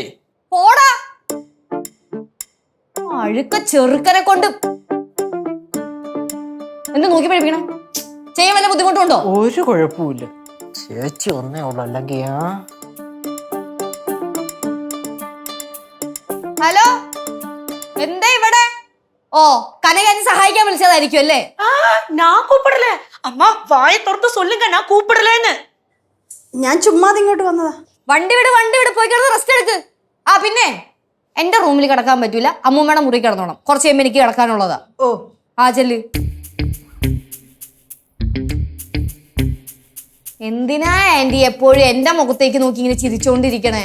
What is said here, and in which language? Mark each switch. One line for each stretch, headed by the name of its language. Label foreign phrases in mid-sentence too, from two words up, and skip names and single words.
Malayalam: പോടാ, അഴുക്ക ചെറുക്കനെ കൊണ്ട് എന്ത് നോക്കി പഠിപ്പിക്കണം? ചെയ്യാൻ വല്ല ബുദ്ധിമുട്ടുണ്ടോ? ഒരു കുഴപ്പമില്ല. ചേച്ചി ഒന്നേ ഉള്ളു, അല്ലെങ്കിൽ ഹലോ, എന്താ ഇവിടെ? ഓ, കനകാനി സഹായിക്കാൻ വിളിച്ചതായിരിക്കും അല്ലേ?
Tamil: நான் கூப்பிடல. அம்மா வாயை திறந்து சொல்லுங்க, நான் கூப்பிடலன்னு.
Malayalam: ഞാൻ ചുമ്മാതെ ഇങ്ങോട്ട് വന്നതാ. വണ്ടി വിട്, പോയി കിടന്ന് റെസ്റ്റ് എടുക്ക്. ആ പിന്നെ എന്റെ റൂമിൽ കിടക്കാൻ പറ്റൂല, അമ്മൂമ്മയുടെ മുറി കിടന്നോണം. കുറച്ച് കഴിയുമ്പോൾ എനിക്ക് കിടക്കാനുള്ളതാ. ഓ, ആ ചെല്ല്. എന്തിനാ ആന്റി എപ്പോഴും എന്റെ മുഖത്തേക്ക് നോക്കി ഇങ്ങനെ ചിരിച്ചോണ്ടിരിക്കണേ?